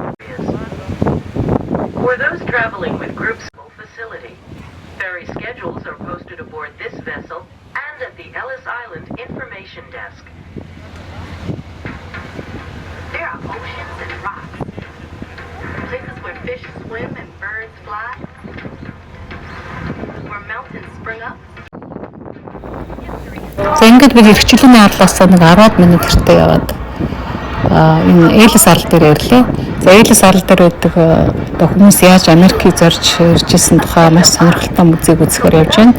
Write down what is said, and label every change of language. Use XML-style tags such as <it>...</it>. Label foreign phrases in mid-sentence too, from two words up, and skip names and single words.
<en>For those traveling with groups facility, ferry schedules are posted aboard this vessel and at the Ellis Island information desk. There are oceans and rocks, places where fish swim and birds fly, where mountains spring up.</en> <mn>За ингээд бид эрхчлөөний арлаас нэг 10 минут гэртээ яваад энэ Элис арал дээр ирлээ. За Элис арал дээр байдаг одоо хүмүүс яаж Америкийг зорж ирж ирсэн тухай маш сонирхолтой музейг үзэхээр явж байна.</mn>